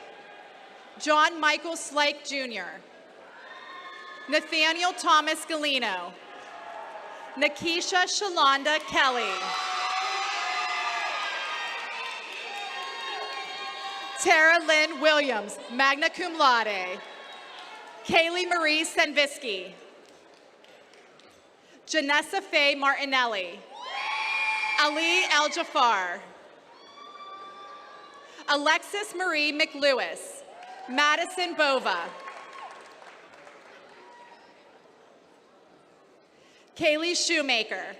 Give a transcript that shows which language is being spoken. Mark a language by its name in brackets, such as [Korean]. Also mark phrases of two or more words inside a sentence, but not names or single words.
[English] John Michael Slake Jr. Nathaniel Thomas Galino. Nakisha Shalonda Kelly. Tara Lynn Williams, [Latin] magna cum laude. [English] Kaylee Marie Senvisky. Janessa Faye Martinelli. Ali El Jafar. Alexis Marie McLewis. Madison Bova. Kaylee Shoemaker.